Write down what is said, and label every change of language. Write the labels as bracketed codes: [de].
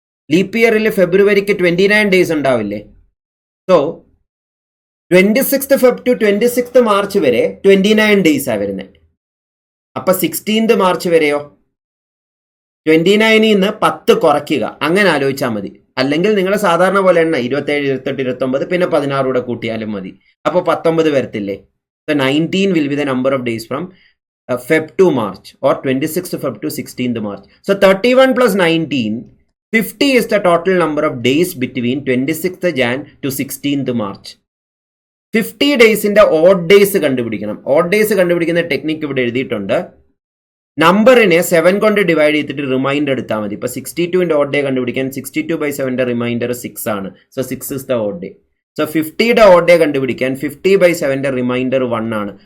[ml] Leap ഇയറിൽ ഫെബ്രുവരിക്ക് 29 days ഉണ്ടാവില്ലേ? So 26 Feb to 26 March വരെ 29 ഡേയ്സാണ് വരുന്നത്. അപ്പൊ 16 മാർച്ച് വരെയോ 29 നിന്ന് 10 കുറയ്ക്കുക, അങ്ങനെ ആലോചിച്ചാൽ മതി. അല്ലെങ്കിൽ നിങ്ങൾ സാധാരണ പോലെ എണ്ണ 27, 28, 29 പിന്നെ 16 കൂടെ കൂട്ടിയാലും മതി. അപ്പോൾ 19 വരത്തില്ലേ? [en] So 19 will be the number of days from Feb to March, or 26 Feb to 16 March. So 31 plus 19, 50 is the total number of days between 26th Jan to 16th March. [ml] 50 ഡേയ്സിന്റെ odd days കണ്ടുപിടിക്കണം. Odd days കണ്ടുപിടിക്കുന്ന technique ഇവിടെ എഴുതിയിട്ടുണ്ട്. നമ്പറിനെ 7 കൊണ്ട് divide ചെയ്തിട്ട് reminder എടുത്താൽ മതി. ഇപ്പൊ 62ന്റെ ഓഡ് ഡേ കണ്ടുപിടിക്കാൻ 62/7ന്റെ റിമൈൻഡർ 6 ആണ്. So 6 [en] is the odd day. [ml] So 50യുടെ odd day കണ്ടുപിടിക്കാൻ 50/7ന്റെ റിമൈൻഡർ 1 ആണ്.